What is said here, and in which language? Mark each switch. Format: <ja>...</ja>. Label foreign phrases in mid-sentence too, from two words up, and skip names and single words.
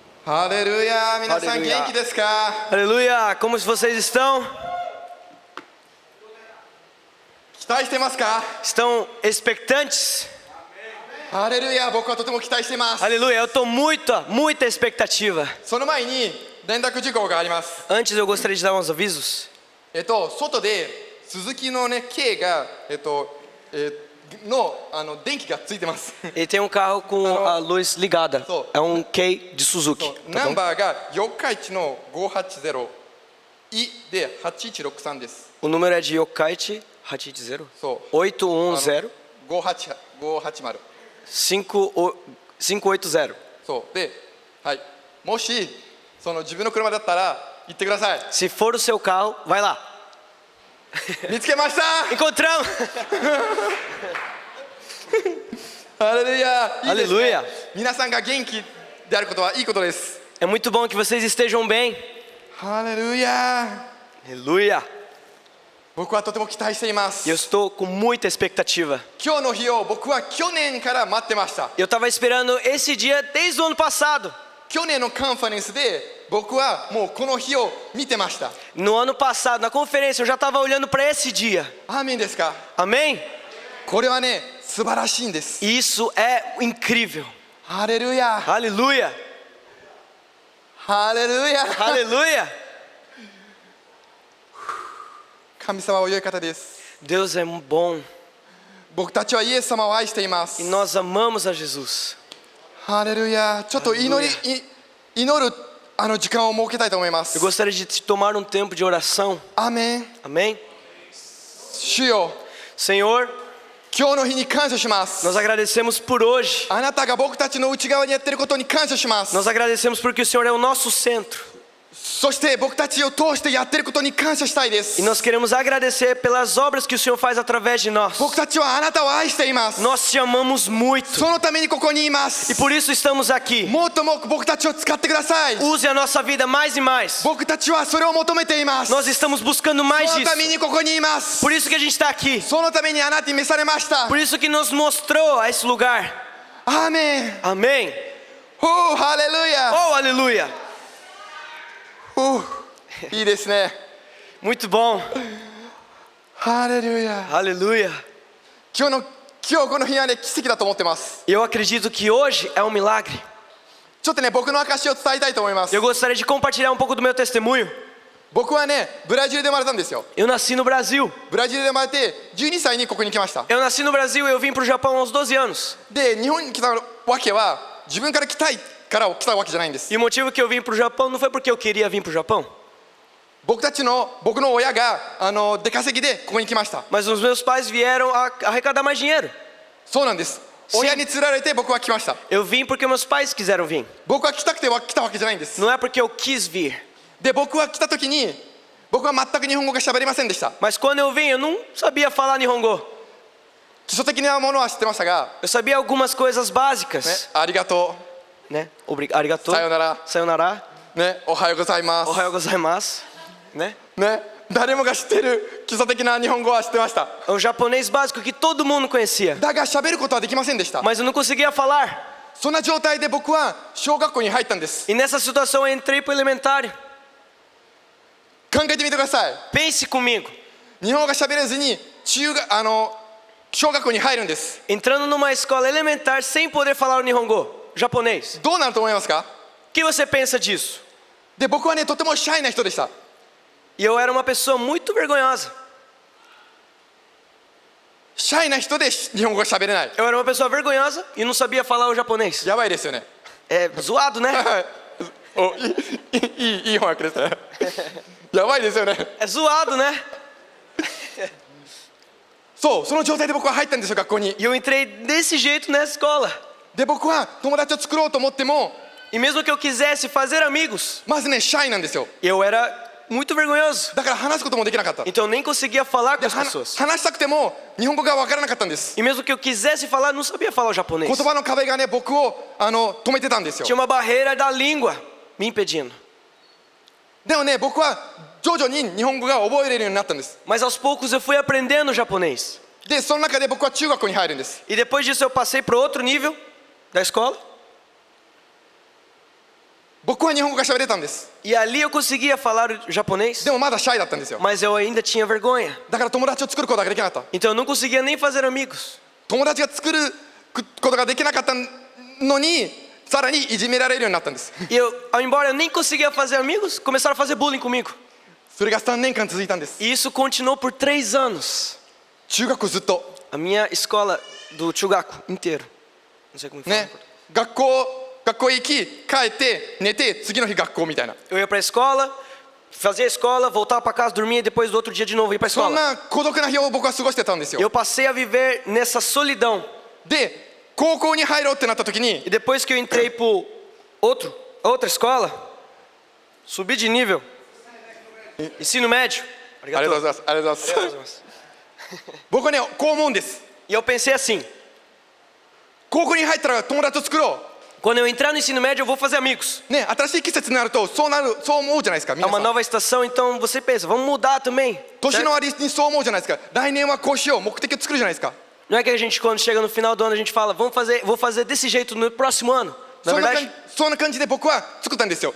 <pt>Aleluia!</pt> <ja>Minasan,</ja> <pt>Aleluia.</pt> <ja>元気ですか?</ja> <pt>Aleluia! Como vocês estão?</pt> <ja>期待してますか?</ja> <pt>Estão expectantes? Aleluia!</pt> <ja>僕はとても期待してます.</ja> <pt>Aleluia! Eu estou muita expectativa.</pt> <ja>その前に連絡事項があります。</ja> <pt>Antes eu gostaria de dar uns avisos.</pt> <ja>外で鈴木のね K が電気がついてます。</ja> <pt>Ele tem um carro com a luz ligada.</pt> <ja>Sou.</ja> <pt>É um K de Suzuki.</pt> <ja>ナ</ja> <pt>Tá</pt> <ja>ン</ja> <pt>bom?</pt> <ja>バーが4日1の580いで8163です。</ja> <pt>O número é de Yokkaichi 810.</pt> <ja>そう 810 580 580. そうで、はい、もしその自分の車だったら行ってください。</ja> <pt>Se for o seu carro, vai lá.</pt> <ja>見つけました。</ja> <pt>Encontramos!</pt> <ja>ハレルヤ、いいですね。</ja> <pt>Aleluia!</pt> <ja>皆さんが元気であることはいいことです。</ja> <pt>É muito bom que vocês estejam bem.</pt> <ja>ハレルヤ。</ja> <pt>Aleluia!</pt> <ja>僕はとても期待していま</ja> <pt>E eu</pt> <ja>す。</ja> <pt>estou com muita expectativa.</pt> <ja>今日の日を僕は去年から待ってました。</ja> <pt>Eu estava esperando esse dia desde o ano passado.</pt> <ja>去年のカンファレンスで僕はもうこの日を見てました。</ja> <pt>No ano passado, na conferência, eu já estava olhando para esse dia.</pt> <ja>アーメンですか。</ja> <pt>Amém?</pt> <ja>これはね、素晴らしいんです。</ja> <pt>E isso é incrível.</pt> <ja>ハレルヤ。</ja> <pt>Aleluia!</pt> <ja>ハレルヤ。</ja> <pt>Aleluia!</pt> <ja>神様は良い方です。</ja> <pt>Deus é bom</pt> <ja>僕たちはイエス様を愛しています</ja> <pt>e。nós amamos a Jesus.</pt> <ja>ハレルヤ。ちょっと祈る時間を設けたいと思いま</ja> <pt>Eu</pt> <ja>す。</ja> <pt>gostaria de tomar um tempo de oração.</pt> <ja>アーメン。</ja> <pt>Amém?</pt> <ja>主よ、</ja> <pt>Senhor,</pt> <ja>今日の日に感謝します。</ja> <pt>nós agradecemos por hoje.</pt> <ja>あなたが僕たちの内側にやっていることに感謝します。</ja> <pt>Nós agradecemos porque o Senhor é o nosso centro.</pt> <ja>そして僕たちを通してやっていることに感謝したいです。</ja> <pt>E nós queremos agradecer pelas obras que o Senhor faz através de nós.</pt> <ja>僕たちはあなたを愛しています。</ja> <pt>Nós te amamos muito.</pt> <ja>そのためにここにいま</ja> <pt>E</pt> <ja>す。</ja> <pt>por isso estamos aqui.</pt> <ja>もっとも僕たちを使ってください。</ja> <pt>Use a nossa vida mais e mais.</pt> <ja>僕たちはそれを求めています。</ja> <pt>Nós estamos buscando</pt> <ja>そ</ja> <pt>mais</pt> <ja>のため</ja> <pt>disso.</pt> <ja>にここにいます。</ja> <pt>Por isso que a gente está aqui.</pt> <ja>そのためにあなたに召されました。</ja> <pt>Por isso que nos mostrou a esse lugar.</pt> <ja>アーメン。</ja> <pt>Amém?</pt> <ja>おー、ハレルヤ。</ja> <pt>Oh, aleluia!</pt> <ja>おー、いいですね。</ja> <pt>Muito bom.</pt> <ja>ハレルヤ。</ja> <pt>Aleluia.</pt> <ja>今日この日はね、奇跡だと思ってます。</ja> <pt>Eu acredito que hoje é um milagre.</pt> <ja>ちょっとね、僕の証を伝えたいと思います。</ja> <pt>Eu gostaria de compartilhar um pouco do meu testemunho.</pt> <ja>僕はね、ブラジルで生まれたんですよ。</ja> <pt>Eu nasci no Brasil.</pt> <ja>ブラジルで生まれて12歳にここに来ました。</ja> <pt>Eu nasci no Brasil e eu vim para o Japão aos 12 anos.</pt> <ja>で、日本に来たわけは自分から来たいから来たわけじゃないんです。</ja> <pt>E o motivo que eu vim para o Japão não foi porque eu queria vir para o Japão.</pt> <ja>僕の親が出稼ぎでここに来ました。</ja> <pt>Mas os meus pais vieram arrecadar mais dinheiro.</pt> <ja>そうなんです。親に釣られて僕は来ました。</ja> <pt>Eu vim porque meus pais quiseram vir.</pt> <ja>僕は来たくて来たわけじゃないんです。</ja> <pt>Não é porque eu quis vir.</pt> <ja>で、僕は来た時に僕は全く日本語が喋れませんでした。</ja> <pt>Mas quando eu vim, eu não sabia falar Nihongo.</pt> <ja>基礎的なものは知ってましたが、</ja> <pt>Eu sabia algumas coisas</pt> <ja>ね</ja> <pt>básicas.</pt> <ja>ありがと</ja> <pt>Né? Arigato.</pt> <ja>う、さよなら、 Sayonara. ね、おはようございます。おはようございます.</ja> <pt>Né?</pt> <ja>ね、誰もが知っている基礎的な日本語は知ってました。</ja> <pt>É um japonês básico que todo mundo conhecia.</pt> <ja>だが喋ることはできませんでした。</ja> <pt>Mas eu não conseguia falar.</pt> <ja>そんな状態で僕は小学校に入ったんです。</ja> <pt>E nessa situação eu entrei para o elementário.</pt> <ja>考えてみてください。</ja> <pt>Pense comigo.</pt> <ja>日本語が喋れずに小学校に入るんです。</ja> <pt>Entrando numa escola elementar sem poder falar o Nihongo, japonês.</pt> <ja>どうなると思いますか？</ja> <pt>O que você pensa disso?</pt> <ja>で、僕はね、とてもシャイな人でした。</ja> <pt>E eu era uma pessoa muito vergonhosa.</pt> <ja>シャイな人で日本語が喋れない。</ja> <pt>Eu era uma pessoa vergonhosa e não sabia falar o japonês.</pt> <ja>やばいですよね。</ja> <pt>É zoado, né?</pt> <ja>お、いい翻訳ですね。やばいですよね。</ja> <pt>É zoado, né?</pt> <ja>そう、その状態で僕は入ったんですよ、学校に。</ja> <pt>E eu entrei desse jeito nessa escola.</pt> <ja>で、僕は友達を作ろうと思っても、</ja> <pt>E mesmo que eu quisesse fazer amigos,</pt> <ja>まずね、シャイなんですよ。</ja> <pt>eu era muito vergonhoso.</pt> <ja>だから話すこともできなかった。</ja> <pt>Então eu nem conseguia falar com</pt> <ja>で、</ja> <pt>as pessoas.</pt> <ja>話したくても日本語が分からなかったんです。</ja> <pt>E mesmo que eu quisesse falar, não sabia falar o japonês.</pt> <ja>言葉の壁がね、僕を止めてたんですよ。</ja> <pt>Tinha uma barreira da língua me impedindo.</pt> <ja>でもね、僕は徐々に日本語が覚えれるようになったんです。</ja> <pt>Mas aos poucos eu fui aprendendo japonês.</pt> <ja>で、その中で僕は中学校に入るんです。</ja> <pt>E depois disso eu passei para outro nível da escola.</pt> <ja>僕こは日本語が喋れたんです。</ja> <pt>E ali eu conseguia falar o japonês,</pt> <ja>でもまだシャイだったんですよ。</ja> <pt>mas eu ainda tinha vergonha.</pt> <ja>だから友達を作ることができなかった。</ja> <pt>Então eu não conseguia nem fazer amigos.</pt> <ja>友達が作ることができなかったのにさらにいじめられるようになったんです。</ja> <pt>E embora eu nem conseguia fazer amigos, começaram a fazer bullying comigo.</pt> <ja>それが3年間続いたんです。</ja> <pt>E isso continuou por 3 anos.</pt> <ja>中学校ずっと</ja> <pt>A minha escola do Chugaku inteiro. Não sei como fala.</pt> <ja>ね、学校行き帰って寝て次の日学校みたいな、</ja> <pt>Eu ia pra escola, fazia a escola, voltava pra casa, dormia e depois do outro dia de novo ia pra</pt> <ja>そん</ja> <pt>escola.</pt> <ja>な孤独な日を僕は過ごしてたんですよ。</ja> <pt>Eu passei a viver nessa solidão.</pt> <ja>で高校に入ろうってなった時に</ja> <pt>E depois que eu entrei por outra escola, subi de nível. Ensino médio.</pt> <ja>ありがとうございます、ありがとうございます僕はねこう思うんです。</ja> <pt>E eu pensei assim,</pt> <ja>高校に入ったら友達を作ろ</ja> <pt>quando eu entrar no ensino médio eu vou fazer amigos.</pt> <ja>うね、新しい季節になるとそう思うじゃないですか。</ja> <pt>É</pt> <ja>皆</ja> <pt>uma</pt> <ja>さん</ja> <pt>nova estação, então você pensa, vamos mudar também.</pt> <ja>年</ja> <pt>certo?</pt> <ja>の終わりにそう思うじゃないですか。来年はこうしよう、目的を作るじゃないですか。</ja> <pt>Não é que a gente quando chega no final do ano a gente fala, vou fazer desse jeito no próximo ano. Na</pt> <ja>そんな</ja> <pt>verdade?</pt> <ja>感じで僕は作ったんですよ。</ja>